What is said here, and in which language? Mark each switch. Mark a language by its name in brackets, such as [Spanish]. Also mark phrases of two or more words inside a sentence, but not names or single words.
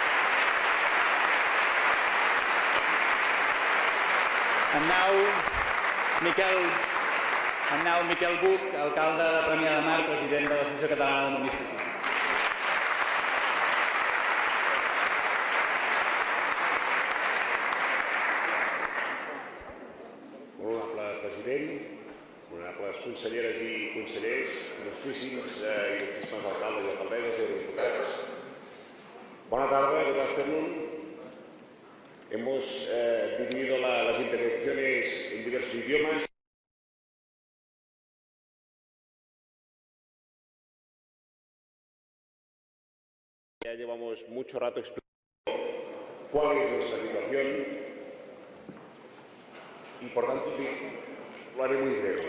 [English] And now, [Catalan] Miquel Buch, alcalde de Premià de Mar, president de l'Associació Catalana de Municipis. Honorable president, honorables conselleres i consellers, il·lustríssims i il·lustríssimes alcaldes i alcaldesses i diputats. Bona tarda, [English] good afternoon. [Spanish] Hemos dividido las intervenciones en diversos idiomas. Ya llevamos mucho rato explicando cuál es nuestra situación y, por tanto, lo haré muy breve.